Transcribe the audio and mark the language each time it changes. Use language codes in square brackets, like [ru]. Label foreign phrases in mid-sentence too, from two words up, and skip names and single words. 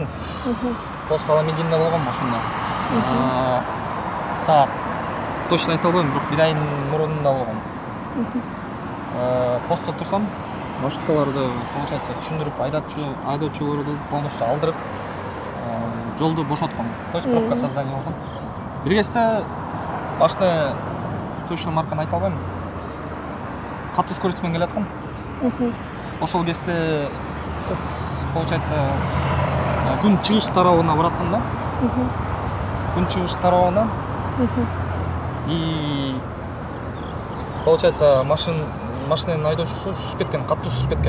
[ky] Пост Аламединде болгон ошондо. Саат точно айта албайм, бирок бир айдын мурунда болгон. Постто турсам, маршруткаларды получается түшүндүрүп, айдоочуларды полностью алдырып, жолду бошоткон. [ru] То есть пробка создание болгон. [ky] Бир кезде машина точно марканы айта албайм. Катуу скорость менен келаткам. Ошол кезде кыз получается күн чыгыш тарабына бараткан да. Күн чыгыш тарабынан [ru] и получается [ky] машинанын айдоочусу сүзүп кеткен, катуу сүзүп кеткен.